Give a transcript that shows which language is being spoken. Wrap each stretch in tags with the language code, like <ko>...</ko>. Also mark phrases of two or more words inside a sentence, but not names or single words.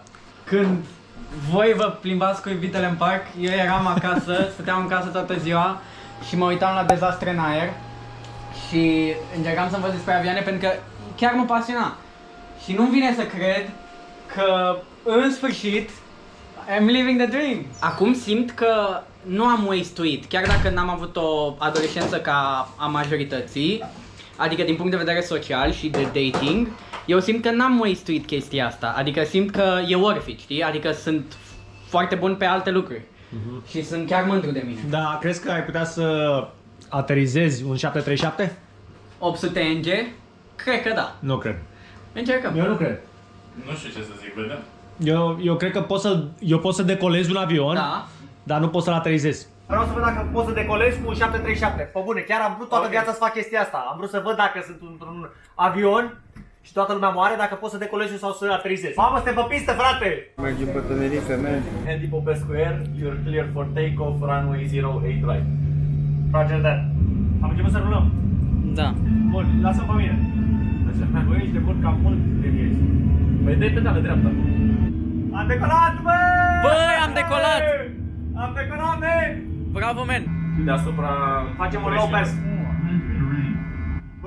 <ro>Când voi vă plimbați cu iubitele în parc, eu eram acasă, stăteam în casă toată ziua și mă uitam la dezastre în aer și încercam să învăț despre avioane pentru că chiar mă pasiona. Și nu vine să cred că în sfârșit</ro> <en>I'm living the dream.</en> <ro>Acum simt că nu am waste-uit, chiar dacă n-am avut o adolescență ca a majorității, adică din punct de vedere social și de dating, eu simt că n-am waste-uit chestia asta, adică simt că e</ro> <en>worth it,</en> <ro>știi? Adică sunt foarte bun pe alte lucruri și sunt chiar mândru de mine. Da, crezi că ai putea să aterizezi un 737? 800 NG? Cred că da. Nu cred. Încercăm. Eu nu cred. Nu știu ce să zic, vedem. Eu cred că pot să decolez un avion, Da. dar nu pot să-l aterizez. Vreau să văd dacă pot să decolez cu un 737. Pe bune, chiar am vrut toată viața să fac chestia asta. Am vrut să văd dacă sunt într-un avion și toată lumea moare, dacă pot să decolez eu sau să aterizez. Mamă, suntem pe pistă, frate! Mergem pe Tenerife, man.</ro> <en>Andy Popescu Air, you're clear for takeoff, runway 08 right. Roger that.</en> <ro>Am început să rulăm. Da. Bun, lasă-mi pe mine. Așa, băi, ești de bun cam mult de vieți. Păi dai pedală dreapta. Am decolat, bă! Băi, am decolat! Am decorat, man! Bravo, man! Deasupra... Facem un low pass. Bă,</ro>